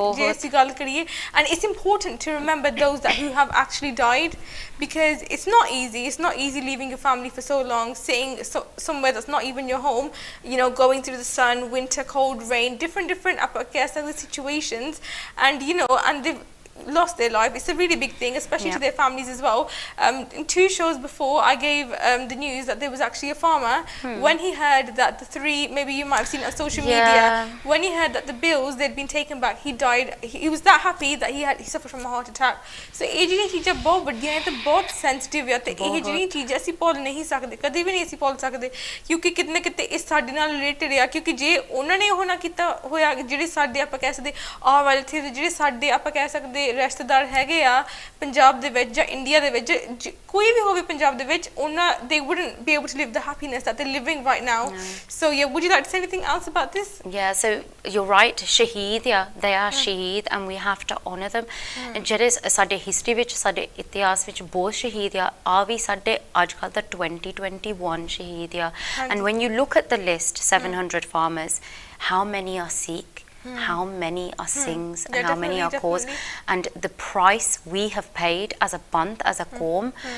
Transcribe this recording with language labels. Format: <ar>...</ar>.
<pa>je ਅਸੀਂ ਗੱਲ ਕਰੀਏ</pa> <en>and it's important to remember those that who have actually died because it's not easy leaving your family for so long sitting somewhere that's not even your home you know going through the sun winter cold rain different situations and you know and they've lost their life. It's a really big thing, especially to their families as well. In 2 shows before, I gave the news that there was actually a farmer when he heard that the 3, maybe you might have seen it on social media, when he heard that the bills they'd been taken back, he died. He was that happy that he suffered from a heart attack.</en> <pa>So ਇਹ ਜਿਹੜੀਆਂ ਚੀਜ਼ਾਂ ਬਹੁਤ ਵੱਡੀਆਂ ਹੈ ਤੇ ਬਹੁਤ sensitive ਹੈ ਤੇ ਇਹ ਜਿਹੜੀਆਂ ਚੀਜ਼ਾਂ ਅਸੀਂ ਭੁੱਲ ਨਹੀਂ ਸਕਦੇ ਕਦੇ ਵੀ ਨਹੀਂ ਅਸੀਂ ਭੁੱਲ ਸਕਦੇ ਕਿਉਂਕਿ ਕਿਤੇ ਨਾ ਕਿਤੇ ਇਹ ਸਾਡੇ ਨਾਲ ਰਿਲੇਟਡ ਆ ਕਿਉਂਕਿ ਜੇ ਉਹਨਾਂ ਨੇ ਉਹ ਨਾ ਕੀਤਾ ਹੋਇਆ ਜਿਹੜੇ ਸਾਡੇ ਆਪਾਂ ਕਹਿ ਸਕਦੇ ਆਹ ਵਾਲੇ ਇੱਥੇ ਜਿਹੜੇ ਸਾਡੇ ਆਪਾਂ ਕਹਿ ਸਕਦੇ ਰਿਸ਼ਤੇਦਾਰ ਹੈਗੇ ਆ ਪੰਜਾਬ ਦੇ ਵਿੱਚ ਜਾਂ ਇੰਡੀਆ ਦੇ ਵਿੱਚ ਕੋਈ ਵੀ ਹੋਵੇ ਪੰਜਾਬ ਦੇ ਵਿੱਚ ਉਹਨਾਂ</pa> <en>they wouldn't be able to live the happiness that they're living right now so yeah would you like to say anything else about this so you're right shaheed they are shaheed and we have to honor them</en> <pa>ਜਿਹੜੇ ਸਾਡੇ history ਵਿੱਚ ਸਾਡੇ ਇਤਿਹਾਸ ਵਿੱਚ ਬਹੁਤ ਸ਼ਹੀਦ ਆ</pa> <en>ਵੀ ਸਾਡੇ ਅੱਜ ਕੱਲ੍ਹ ਦਾ 2021 ਸ਼ਹੀਦ ਆ and when you look at the list 700 farmers how many are Sikh how many are Singhs and how many are Kaurs and the price we have paid as a Panth as a Qawm</en>